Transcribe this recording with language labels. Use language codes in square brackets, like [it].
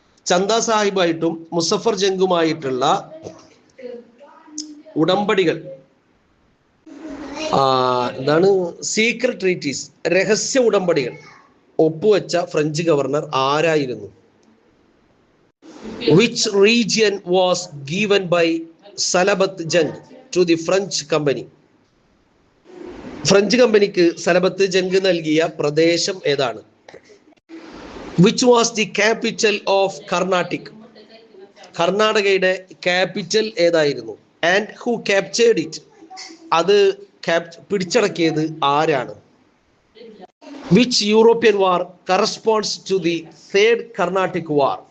[ml] ചന്ദ സാഹിബായിട്ടും മുസഫർ ജംഗുമായിട്ടുള്ള ഉടമ്പടികൾ, എന്താണ് secret treaties, രഹസ്യ ഉടമ്പടികൾ ഒപ്പുവെച്ച ഫ്രഞ്ച് ഗവർണർ ആരായിരുന്നു? [en] Which region was given by Salabat Jung to the French company? [ml] French കമ്പനിക്ക് സലബത്ത് Jung നൽകിയ പ്രദേശം ഏതാണ്? [en] Which was the capital of Carnatic? [ml] കർണാടകയുടെ ക്യാപിറ്റൽ ഏതായിരുന്നു? [en] And who captured it? [ml] അത് പിടിച്ചടക്കിയത് ആരാണ്? [en] Which European war corresponds to the third Carnatic war?